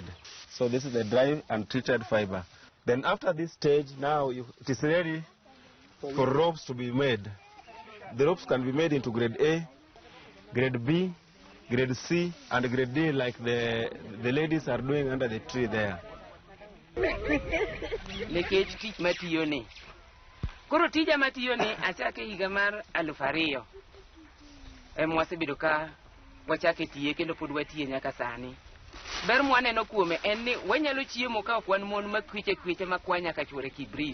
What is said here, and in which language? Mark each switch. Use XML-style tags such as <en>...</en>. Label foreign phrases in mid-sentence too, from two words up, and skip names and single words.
<en>So this is the dry and treated fiber. Then after this stage, now it is ready for ropes to be made. The ropes can be made into grade A, grade B, grade C, and grade D, like the ladies are doing under the tree there.</en> <luo>Lekech tich matiyo ni. Koro tija matiyo ni achake higa mar 2000. Mwasebedo ka wachake tiye kendo pod watiye nyaka sani. Ber mwaneno kuome en ni wanyalo chiemo ka ok wan mon makwiche makwa nyaka chwore kibrit.</luo>